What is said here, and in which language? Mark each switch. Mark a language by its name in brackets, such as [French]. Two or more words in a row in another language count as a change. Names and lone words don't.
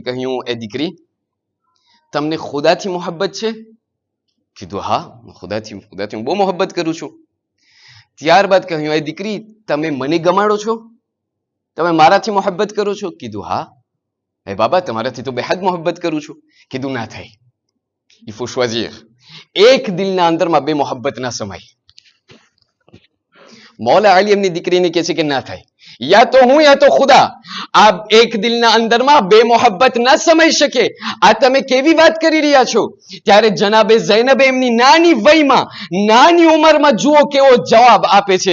[Gujarati] કહ્યું એ દીકરી તમને ખુદાથી મોહબ્બત છે? કીધું હા ખુદાથી હું બહુ મોહબ્બત કરું છું. ત્યારબાદ કહ્યું એ દીકરી તમે મને ગમાડો છો? તમે મારાથી મોહબ્બત કરો છો? કીધું હા. હે બાબા તમારાથી તો બેહદ મોહબ્બત કરું છું. કીધું ના થાય. [French] il faut choisir. [Gujarati] એક દિલના અંદરમાં બે મોહબ્બત ના સમાય. મૌલા અલી એમની દીકરીને કહે છે કે ના થાય, યા તો હું યા તો ખુદા. આ એક દિલના અંદરમાં બે મોહબ્બત ના સમાઈ શકે. આ તમે કેવી વાત કરી રહ્યા છો? ત્યારે જનાબે ઝૈનબે એમની નાની વયમાં, નાની ઉંમરમાં જુઓ કેવો જવાબ આપે છે.